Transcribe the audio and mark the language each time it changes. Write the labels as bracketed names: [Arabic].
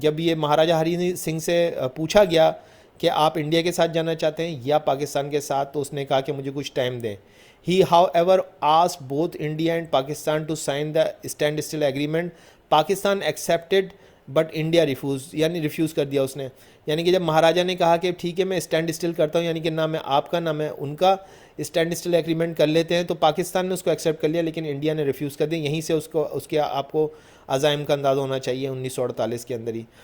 [Urdu] جب یہ مہاراجا ہری سنگھ سے پوچھا گیا کہ آپ انڈیا کے ساتھ جانا چاہتے ہیں یا پاکستان کے ساتھ, تو اس نے کہا کہ مجھے کچھ ٹائم دیں. [English] He however asked both India and Pakistan to sign the standstill agreement. Pakistan accepted but India refuse [Urdu] کر دیا اس نے. یعنی کہ جب مہاراجا نے کہا کہ ٹھیک ہے میں اسٹینڈ اسٹل کرتا ہوں, یعنی کہ نہ میں آپ کا نہ میں ان کا اسٹینڈ اسٹل ایگریمنٹ کر لیتے ہیں, تو پاکستان نے اس کو ایکسیپٹ کر لیا لیکن انڈیا نے ریفیوز کر دیا. یہیں سے اس کے آپ کو عزائم کا اندازہ ہونا چاہیے 1948 کے اندر ہی.